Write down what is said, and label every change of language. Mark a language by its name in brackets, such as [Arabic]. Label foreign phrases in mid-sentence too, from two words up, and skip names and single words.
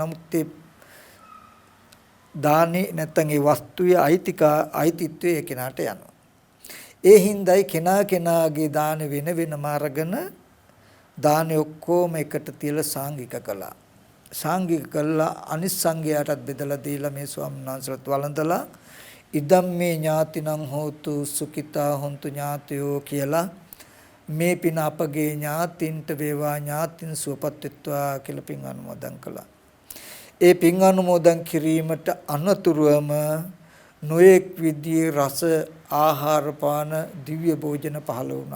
[Sinhala] නමුත් ඒ දානේ නැත්තම් ඒ වස්තුවේ අයිතිත්වය ඒ කෙනාට යනවා. ඒ හින්දායි කෙනාගේ දාන වෙන වෙනම අරගෙන දානේ ඔක්කොම එකට තියලා සාංගික කළා. සාංගික කළා අනිත් සංඝයාටත් බෙදලා දීලා මේ ස්වාමීන් වහන්සේලාත් වළඳලා [Pali] ඉදම්මේ ඥාතිනං හෝතු සුඛිතා හොන්තු ඥාතයෝ [Sinhala] කියලා මේ පින අපගේ ඥාතින්ට වේවා ඥාතින් සුවපත් වෙත්වා කියලා පින් අනුමෝදන් කළා. ඒ පින් අනුමෝදන් කිරීමට අනතුරුවම නොඑක් විදියේ රස ආහාර පාන දිව්‍ය භෝජන පහළ වුණා.